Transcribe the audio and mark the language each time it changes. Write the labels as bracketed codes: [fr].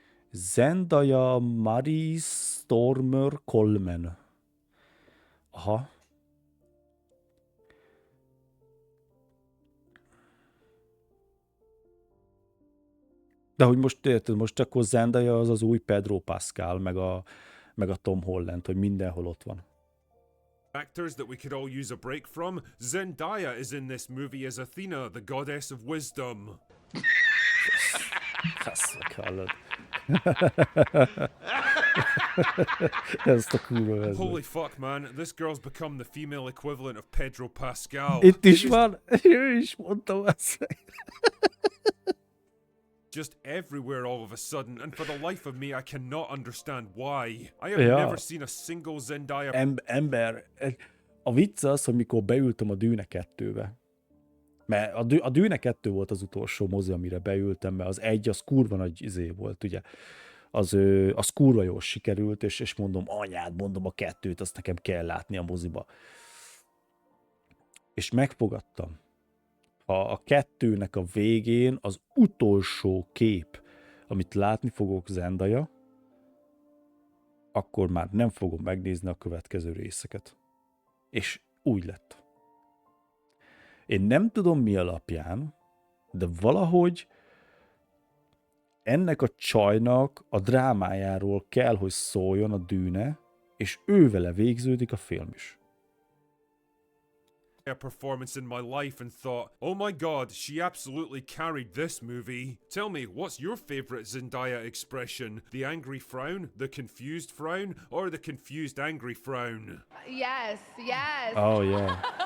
[en] Zendaya Marie Stormer Coleman. Aha. [hu] De hogy most érted, most akkor Zendaya az az új Pedro Pascal, meg a Tom Holland, hogy mindenhol ott van. [en] actors that we could all use a break from, Zendaya is in this movie as Athena, the goddess of wisdom. [hu] Faszak, hallod. Ezt a kurva vezet. [en] Holy fuck, man, this girl's become the female equivalent of Pedro Pascal. [hu] Itt is van, ő is mondtam azt. [en] Just everywhere all of a sudden, and for the life of me, I cannot understand why. I have [hu] Ja. [en] never seen a single Zendaya. [hu] Ember, a vicc az, hogy mikor beültem a Dűne 2-be, mert a Dűne 2 volt az utolsó mozi, amire beültem, mert az egy, az kurva nagy izé volt, ugye. Az kurva jól sikerült, és mondom, anyád, mondom a 2-t, azt nekem kell látni a moziba. És megfogadtam. A 2-nek a végén az utolsó kép, amit látni fogok Zendaya, akkor már nem fogom megnézni a következő részeket. És úgy lett. Én nem tudom mi alapján, de valahogy ennek a csajnak a drámájáról kell, hogy szóljon a Dűne, és ővele végződik a film is. [en] Performance in my life and thought, oh my god, she absolutely carried this movie. Tell me, what's your favorite Zendaya expression? The angry frown, the confused frown, or the confused angry frown? Yes, yes. Oh, yeah.